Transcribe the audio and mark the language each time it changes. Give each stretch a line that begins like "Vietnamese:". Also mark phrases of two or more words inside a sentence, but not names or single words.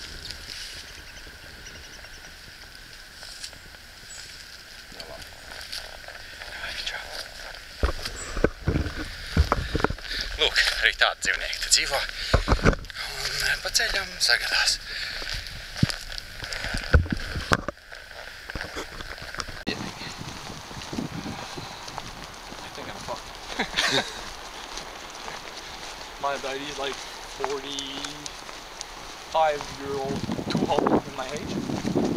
Latvian: Nu labi. Ai, čau. Lūk, arī tādi dzīvnieki te dzīvo. Un pa ceļam sagadās.
English: My daddy is like 45-year-old, too old in my age.